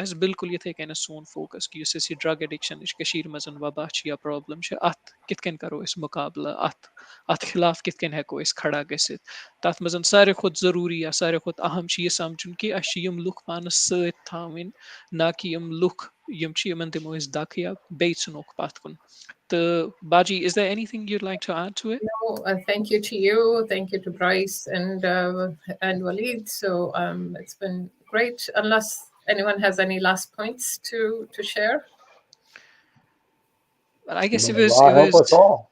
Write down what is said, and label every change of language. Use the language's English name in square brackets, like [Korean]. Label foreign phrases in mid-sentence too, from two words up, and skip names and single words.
[Kashmiri] آسہِ بالکل یِتھے کٔنۍ سون فوکس کہِ یُس أسۍ یہِ [English] drug addiction [Kashmiri] کٔشیٖر منٛز وباہ چھِ یا پرابلم چھِ اتھ کِتھ کٔنۍ کرو أسۍ مُقابلہٕ اتھ خِلاف کِتھ کٔنۍ ہٮ۪کو أسۍ کھڑا گٔژھِتھ تتھ منٛز ساروی کھۄتہٕ ضروٗری یا ساروی کھۄتہٕ اہم چھِ یہِ سمجُن کہِ اَسہِ چھِ یِم لُکھ پانس سۭتۍ تھاوٕنۍ نہ کہِ یِم لُکھ یِم چھِ یِمن دِمو أسۍ دکہٕ یا بیٚیہِ ژھٕنوکھ پتھ کُن تہٕ باجی [English] is there anything you'd like to add to it? No, thank you to you. Thank you to Brice and Waleed. So it's been great. Unless anyone has any last points to share. But I guess May Allah help us all.